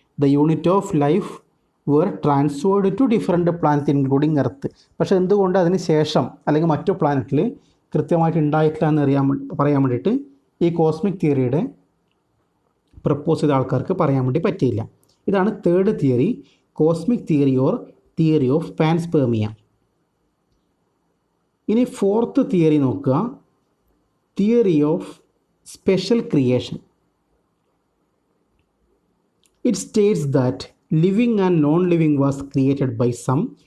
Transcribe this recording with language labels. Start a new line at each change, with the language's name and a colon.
English: The unit of life were transferred to different planets including earth.
Malayalam: പക്ഷേ എന്തുകൊണ്ട് അതിന് ശേഷം അല്ലെങ്കിൽ മറ്റു പ്ലാനറ്റിൽ കൃത്യമായിട്ട് ഉണ്ടായിട്ടില്ല എന്ന് പറയാൻ വേണ്ടിയിട്ട് ഈ കോസ്മിക് തിയറിയുടെ പ്രപ്പോസ് ചെയ്ത ആൾക്കാർക്ക് പറയാൻ വേണ്ടി പറ്റിയില്ല. ഇതാണ് third theory, cosmic theory or theory of panspermia. ഇനി ഫോർത്ത് തിയറി നോക്കുക, theory of special creation.
English: it states that living and non-living was created by some